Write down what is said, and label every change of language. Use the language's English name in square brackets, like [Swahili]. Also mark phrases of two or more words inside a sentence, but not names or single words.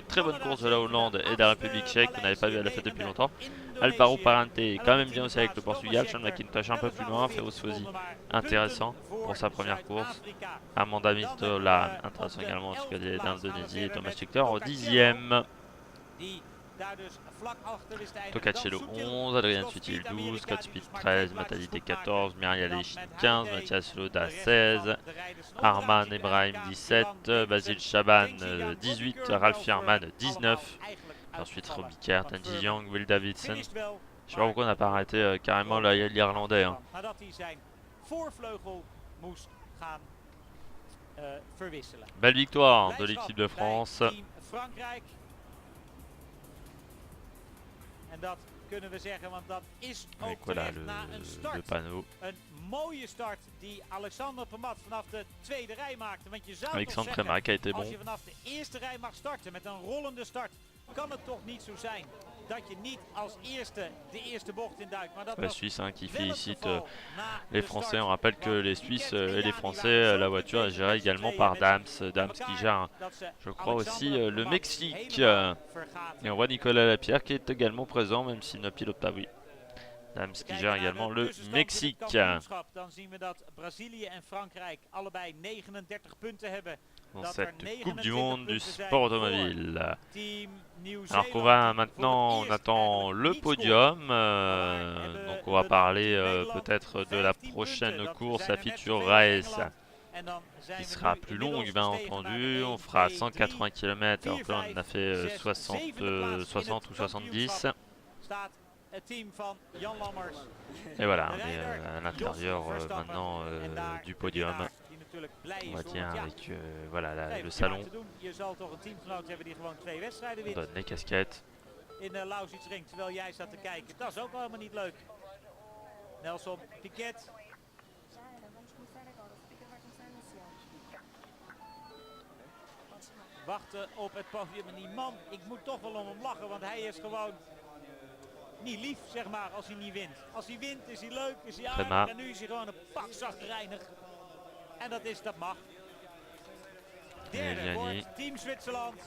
[French] Très bonne course de la Hollande et de la République tchèque, qu'on n'avait pas vu à la fête depuis longtemps. Alvaro Parente quand même bien aussi avec le Portugal. Sean McIntosh un peu plus loin. Ferruccio Sfosi intéressant pour sa première course. Amanda Mitola intéressant également, en tout cas d'Indonésie. Et Thomas Tucker au 10e. [Dutch] die daar dus vlak achter wist te eindigen. [French] Tocacello 11, Adrian Sutil 12, Scott Speed 13, Matalité 14, Myrial Echin 15, Mathias Loda 16, Arman Ebrahim 17, Basile Chaban 18, Ralph Fierman 19. Et ensuite Robbie Kerr, Tanji Young, Will Davidson. Je sais pas pourquoi on n'a pas arrêté carrément l'Irlandais. Hein. [Dutch] Nadat hij zijn voorvleugel moest gaan verwisselen. [French] Belle victoire de l'équipe de France. [Dutch] Team Frankrijk. En dat kunnen we zeggen, want dat is ook [French] Avec voilà [Dutch] terecht na een [French] le [Dutch] start. [French] panneau. [Dutch] Een mooie start die Alexander Premat vanaf de tweede rij maakte. Want je zou toch [French] Alexandre [Dutch] zeggen, [French] Premat qui a été [Dutch] als [French] bon. [Dutch] je vanaf de eerste rij mag starten met een rollende start, kan het toch niet zo zijn dat je niet als eerste de eerste bocht induikt. Maar dat [French] La [Dutch] was [French] Suisse hein, qui [Dutch] wel het [French] félicite [Dutch] geval na [French] les [Dutch] de [French] Français. [Dutch] start. [French] On rappelle que [Dutch] Want [French] les Suisses [Dutch] Piquet [French] et les [Dutch] Jani [French] Français, [Dutch] waren [French] la [Dutch] zo [French] voiture est [Dutch] twee [French] gérée [Dutch] met z'n [French] également [Dutch] tweeën [French] par [Dutch] met [French] Dams. Dams qui gère, [Dutch] dat ze [French] je crois aussi, [Dutch] Alexander [French] le [Dutch] Premat [French] Mexique. [Dutch] helemaal vergaten. [French] Et on voit Nicolas Lapierre qui est également présent, même s'il ne pilote pas, oui. Dams qui gère également le Mexique. [Dutch] Dan zien we dat Brazilië en Frankrijk allebei 39 punten hebben. [French] Dans [Dutch] Dat [French] cette [Dutch] er [French] Coupe du [Dutch] 29 [French] Monde du [Dutch] punten zijn [French] sport [Dutch] voor [French] automobile. [Dutch] Team New [French] Alors qu'on [Dutch] Zealand, [French] va [Dutch] die [French] maintenant, [Dutch] voor [French] on [Dutch] het eerst [French] attend [Dutch] eigenlijk [French] le [Dutch] niet scoort. [French] podium. [Dutch] hebben [French] Donc [Dutch] we [French] on va [Dutch] dat [French] parler [Dutch] Team Nederland [French] peut-être de la [Dutch] 15 [French] prochaine [Dutch] punten. Dat [French] course [Dutch] zijn [French] à [Dutch] er net [French] Future [Dutch] zoveel als [French] Race. [Dutch] Engeland. En dan zijn [French] Qui [Dutch] we [French] sera [Dutch] nu [French] plus [Dutch] inmiddels [French] longue, bien [Dutch] gestegen naar [French] entendu. [Dutch] een [French] On fera [Dutch] 1, 2, [French] 180 km, alors que là on en a fait [Dutch] 6, [French] 60, [Dutch] 7e plaats in [French] 60 [Dutch] het [French] ou 70. [Dutch] kampioenschap staat het team van Jan Lammers. [French] Et voilà, [Dutch] De [French] on est [Dutch] rijder [French] à l'intérieur [Dutch] Jos Verstappen. [French] maintenant [Dutch] En daar [French] du [Dutch] de [French] podium. [Dutch] winnaar, die natuurlijk blij [French] On [Dutch] is, [French] va [Dutch] hoor, [French] dire [Dutch] want ja, [French] avec voilà, [Dutch] nee, [French] le [Dutch] wat je maar [French] salon. [Dutch] te doen. Je zal toch een teamgenoot hebben die gewoon 2 wedstrijden [French] On [Dutch] wint [French] donne les casquettes. [Dutch] in de Lausitzring, terwijl jij staat te kijken. Dat is ook wel helemaal niet leuk. Nelson Piquet. [Portuguese] Já era, vamos começar agora. O speaker vai começar a anunciar. Podes chamar. [Dutch] Wachten op het podium. En die man, ik moet toch wel om hem lachen, want hij is gewoon niet lief, zeg maar, als hij niet wint. Als hij wint is hij leuk, is hij aardig. Prima. En nu is hij gewoon een pak zagrijnig. En dat mag. Derde Jani. wordt Team Zwitserland.